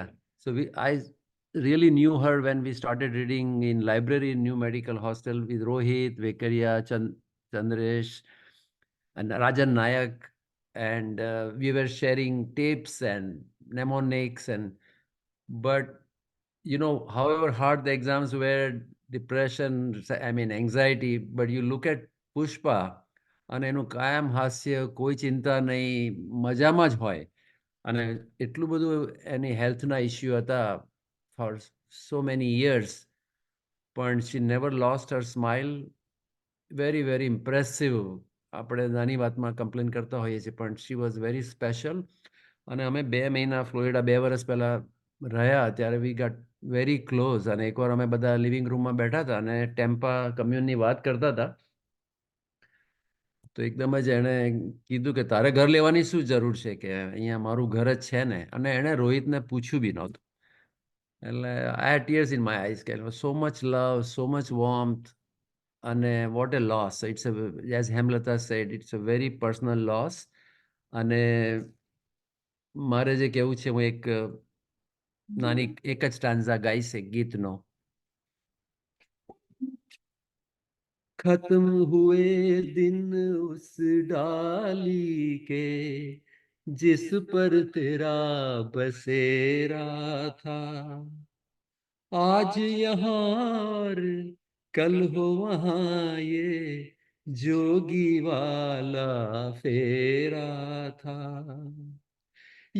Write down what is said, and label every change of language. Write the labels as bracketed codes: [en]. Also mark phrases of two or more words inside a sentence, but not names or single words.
[en] So I really knew her when we started reading in library in New Medical Hostel with Rohit, Vekaria, Chandresh, and Rajan Nayak. And we were sharing tapes and mnemonics but you know, however hard the exams were, depression, I mean anxiety, but you look at Pushpa [gu] અને એનું કાયમ હાસ્ય, કોઈ ચિંતા નહીં, મજામાં જ હોય. અને એટલું બધું એની હેલ્થના ઇસ્યુ હતા [en] for so many years, but she never lost her smile. Very, very impressive. [gu] આપણે નાની વાતમાં કમ્પ્લેન કરતા હોઈએ છીએ, પણ [en] she was very special. [gu] અને અમે 2 મહિના ફ્લોરિડા 2 વર્ષ પહેલા રહ્યા ત્યારે [en] we got very close. [gu] અને એકવાર અમે બધા લિવિંગ રૂમમાં બેઠા હતા અને ટેમ્પા કમ્યુનની વાત કરતા હતા તો એકદમ જ એણે કીધું કે તારે ઘર લેવાની શું જરૂર છે કે અહીંયા મારું ઘર જ છે ને. અને એણે રોહિતને પૂછ્યું બી નહોતું. [en] એટલે I had tears in my eyes કે so much love, so much warmth. અને what a loss. It's a, as Hemlata said, it's a very personal loss. [gu] અને મારે જે કહેવું છે હું એક નાની એક જ સ્ટાન્ઝા ગાઈશ એક ગીતનો. [hi] खत्म हुए दिन उस डाली के जिस पर तेरा बसेरा था, आज यहाँ और कल हो वहाँ ये जोगी वाला फेरा था.